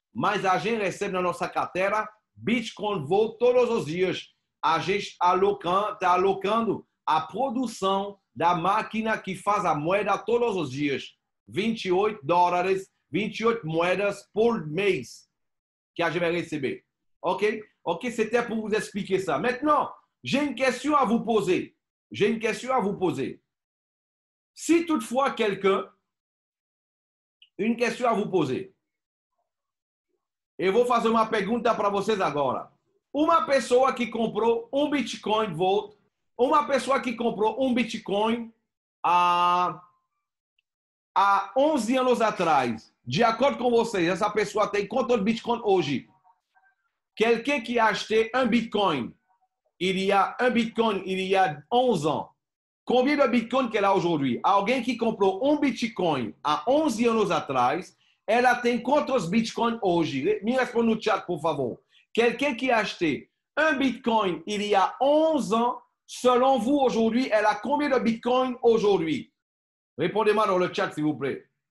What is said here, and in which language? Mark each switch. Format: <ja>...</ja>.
<pt>Mas a gente recebe na nossa carteira Bitcoin Vault todos os dias. A gente está alocando a produção da máquina que faz a moeda todos os dias. 28 $, 28 moedas por mês que a gente vai receber. OK?</pt> <fr>OK, c'était pour vous expliquer ça. Maintenant, j'ai une question à vous poser. J'ai une question à vous poser. Si toutefois quelqu'un, une question à vous poser.</fr> <pt>Eu vou fazer uma pergunta para vocês agora. Uma pessoa que comprou um Bitcoin Vault, uma pessoa que comprou um Bitcoin há 11 anos atrás, de acordo com vocês, essa pessoa tem quanto de Bitcoin hoje?</pt> <fr>Quelqu'un qui a acheté un Bitcoin, il y a 11 ans. Combien de Bitcoin qu'elle a aujourd'hui?</fr> <pt>Alguém que comprou um Bitcoin há 11 anos atrás, ela tem quantos Bitcoin hoje? Me responde no chat, por favor.</pt> <fr>Quelqu'un qui a acheté un Bitcoin il y a 11 ans, selon vous, aujourd'hui, elle a combien de Bitcoin aujourd'hui? Répondez-moi dans le chat, s'il vous plaît.</fr>